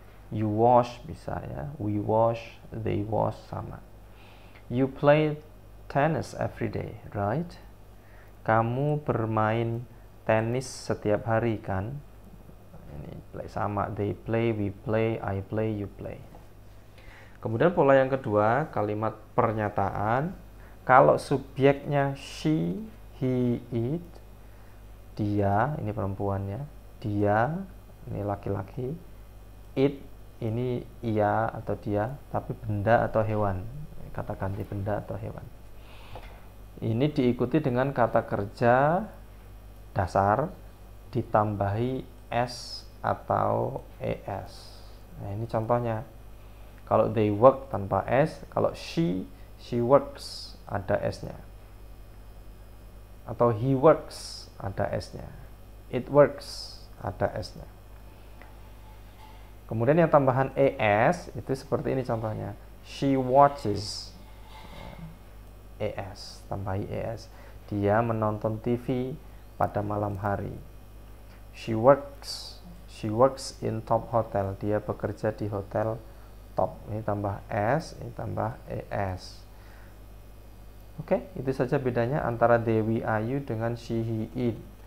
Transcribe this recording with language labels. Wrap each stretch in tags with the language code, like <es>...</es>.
<en>You wash</en> <id>bisa ya,</id> <en>we wash, they wash,</en> <id>sama.</id> <en>You play tennis every day, right?</en> <id>Kamu bermain tenis setiap hari kan? Ini</id> <en>play</en> <id>sama,</id> <en>they play, we play, I play, you play.</en> <id>Kemudian pola yang kedua, kalimat pernyataan. Kalau subjeknya she, he, it, dia, ini perempuannya, dia, ini laki-laki, it, ini ia atau dia, tapi benda atau hewan. Kata ganti benda atau hewan. Ini diikuti dengan kata kerja dasar ditambahi s atau es. Nah, ini contohnya. Kalau</id> <en>they work</en> <id>tanpa s, kalau</id> <en>she works</en> <id>ada s-nya. Atau</id> <en>he works</en> <id>ada s-nya.</id> <en>It works</en> <id>ada s-nya. Kemudian yang tambahan es itu seperti ini contohnya.</id> <en>She watches,</en> <id>es, tambahi es. Dia menonton TV pada malam hari.</id> <en>She works in top hotel.</en> <id>Dia bekerja di hotel top. Ini tambah s, ini tambah es. Oke, itu saja bedanya antara Dewi Ayu dengan she, he, it.</id>